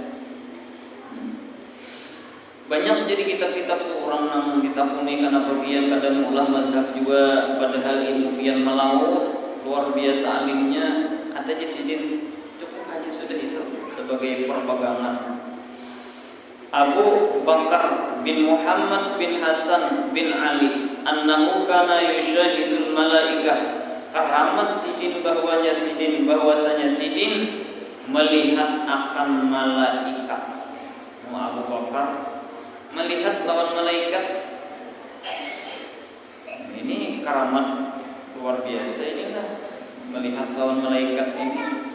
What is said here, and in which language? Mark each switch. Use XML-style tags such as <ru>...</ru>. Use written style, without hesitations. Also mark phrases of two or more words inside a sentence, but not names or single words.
<bjn>Banyak jadi kitab-kitab tuh orang nang kitab ini karena bagian kadang ulah mazhab juga, padahal ilmu pian melaut luar biasa alimnya. Kata Jasidin cukup aja sudah itu sebagai perpegangan.</bjn> <ar>Abu Bakar bin Muhammad bin Hasan bin Ali أنه كان يشاهد الملائكة.</ar> <bjn>Keramat sidin bahwasanya sidin melihat akan malaikat. Abu Bakar melihat lawan malaikat. Ini keramat luar biasa inilah melihat lawan malaikat ini.</bjn>